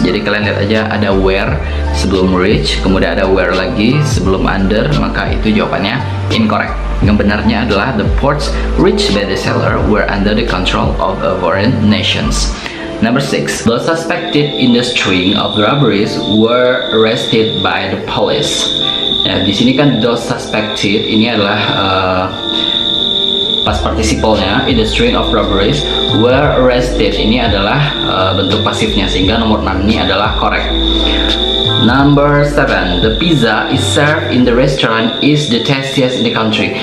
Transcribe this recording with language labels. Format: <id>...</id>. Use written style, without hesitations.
<id>Jadi kalian lihat aja ada where sebelum reach, kemudian ada where lagi sebelum under, maka itu jawabannya incorrect. Yang benarnya adalah</id> <en>the ports reached by the seller were under the control of a foreign nations. Number 6, those suspected in the string of robberies were arrested by the police.</en> <id>Nah, di sini kan</id> <en>those suspected</en> <id>ini adalah past participle-nya,</id> <en>in the string of robberies were arrested,</en> <id>ini adalah bentuk pasifnya, sehingga nomor 6 ini adalah correct.</id> <en>Number 7, the pizza is served in the restaurant is the tastiest in the country.</en>